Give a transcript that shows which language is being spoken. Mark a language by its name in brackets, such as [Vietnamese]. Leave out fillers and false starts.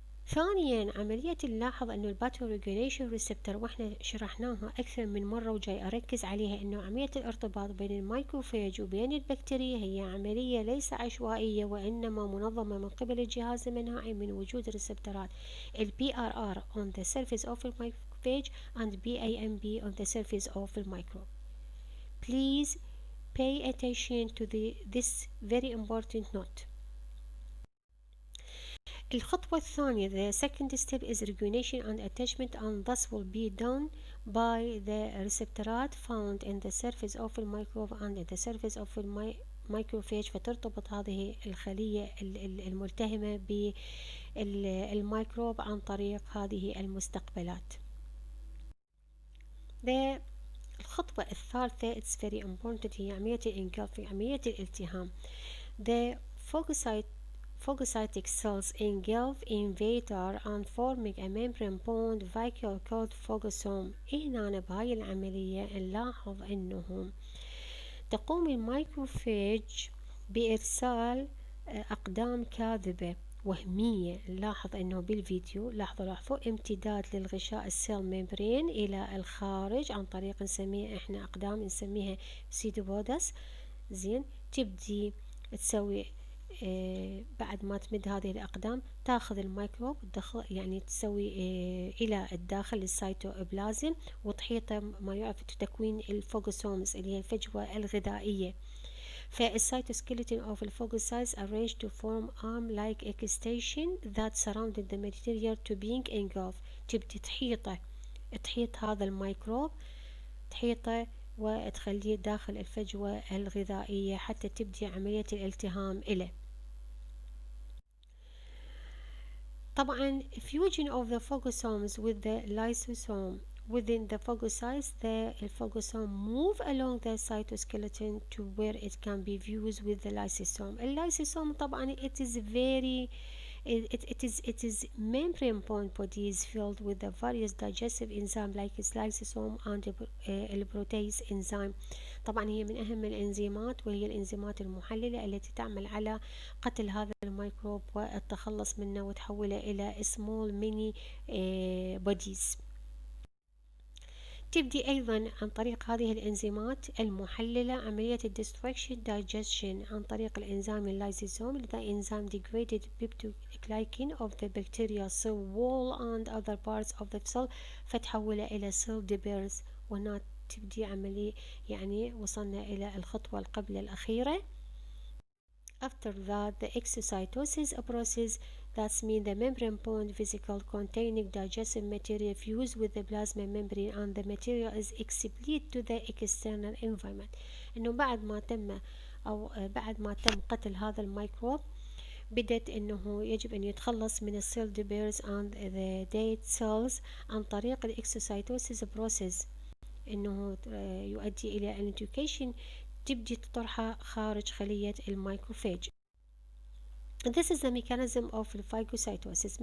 [Arabic] ثانيا عملية نلاحظ أنه الباثوجينيشن ريسبتر، واحنا شرحناها أكثر من مرة وجاي أركز عليها، أنه عملية الارتباط بين الميكروفاج وبين البكتيريا هي عملية ليس عشوائية وإنما منظمة من قبل الجهاز المناعي من وجود ريسبترات ال PRR [English] on the surface of the microphage and BAMB on the surface of the microbe. Please pay attention to this very important note. [Arabic] الخطوة الثانية [English] the second step is regulation and attachment, and thus will be done by the receptors found in the surface of the microbe and in the surface of the microphage. [Arabic] فترتبط هذه الخلية الملتهمة بالميكروب عن طريق هذه المستقبلات. الخطوة الثالثة [English] it's very important [Arabic] هي عملية الإنقاذ، عملية الالتهام. [English] The phagocytic cells engulf invader and forming a membrane bound vacuole called phagosome. [Arabic] هنا بهاي العملية نلاحظ أنه تقوم الميكروفاج بإرسال أقدام كاذبة وهمية. نلاحظ أنه بالفيديو لاحظوا امتداد للغشاء السيل ميمبرين إلى الخارج عن طريق نسميها احنا أقدام نسميها سيدوبودس. زين، تبدي تسوي بعد ما تمد هذه الأقدام تاخذ الميكروب يعني تسوي إلى الداخل السيتوبلازم وتحيطه ما يعرف تكوين الفوغوسومز اللي هي الفجوة الغذائية. [English] فالسيتوسكيلتون of the phagocytes arranged to form arm-like extension that surrounded the material to being engulfed. [Arabic] تبدي تحيط هذا الميكروب، تحيطه وتخليه داخل الفجوة الغذائية حتى تبدي عملية الالتهام إليه. طبعا [English] fusion of the phagosomes with the lysosome. Within the phagocytes, the phagosome move along the cytoskeleton to where it can be fused with the lysosome. [Arabic] الليسوسوم طبعا [English] it is membrane bound bodies filled with the various digestive enzymes like lysosome and protease enzyme. [Arabic] طبعا هي من أهم الإنزيمات، وهي الإنزيمات المحللة التي تعمل على قتل هذا الميكروب والتخلص منه وتحوله إلى [English] small mini bodies. [Arabic] تبدي أيضا عن طريق هذه الإنزيمات المحللة عملية [English] destruction digestion [Arabic] عن طريق الإنزيم اللايزوسوم. [English] The enzyme degraded peptidoglycan of the bacteria cell wall and other parts of the cell [Arabic] فتحوله إلى [English] cell dippers. [Arabic] وهنا تبدي عملية، يعني وصلنا إلى الخطوة قبل الأخيرة [English] After that, the exocytosis process, that means the membrane-bound vesicle containing digestive material fused with the plasma membrane and the material is expelled to the external environment. [Arabic] إنه بعد ما تم قتل هذا الميكروب بدت إنه يجب أن يتخلص من السيل ديبيرز [English] and the dead cells [Arabic] عن طريق الإكسوسايتوسيس بروسيس، إنه يؤدي إلى الانتوكيشن، تبدي تطرحها خارج خلية الميكروفاج. [English] This is the mechanism of phagocytosis.